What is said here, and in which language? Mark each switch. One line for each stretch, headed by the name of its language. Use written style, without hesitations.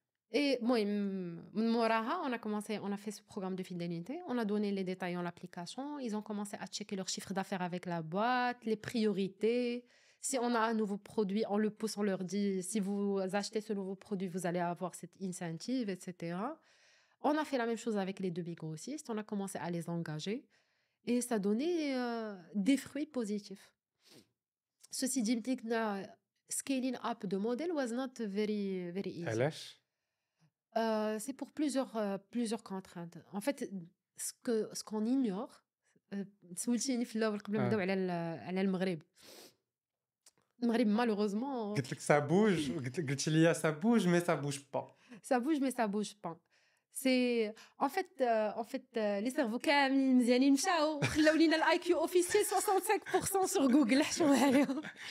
French: Et moi,
Arabic: من موراها,
French: on a fait ce programme de fidélité, on a donné les détails dans l'application, ils ont commencé à checker leur chiffre d'affaires avec la boîte, les priorités. Si on a un nouveau produit, on le pousse, on leur dit, si vous achetez ce nouveau produit, vous allez avoir cette incentive, etc. On a fait la même chose avec les deux big grossistes, on a commencé à les engager et ça donnait des fruits positifs. Ceci dit,
English: scaling up the model was not very, very easy.
Arabic: علاش؟
French: C'est pour plusieurs contraintes. En fait, ce qu'on ignore,
Arabic: سولتيني في الأول قبل ما آه. نبداو على المغرب. المغرب
French: malheureusement
Arabic: قلت لك
French: ça bouge
Arabic: قلتِ لي
French: ça bouge mais ça bouge pas. ça bouge mais ça bouge pas. C'est en fait les cerveaux
Arabic: كاملين مزيانين مشاو خلاو لينا
French: الIQ officiel 65% sur Google
Arabic: حشومه عليهم.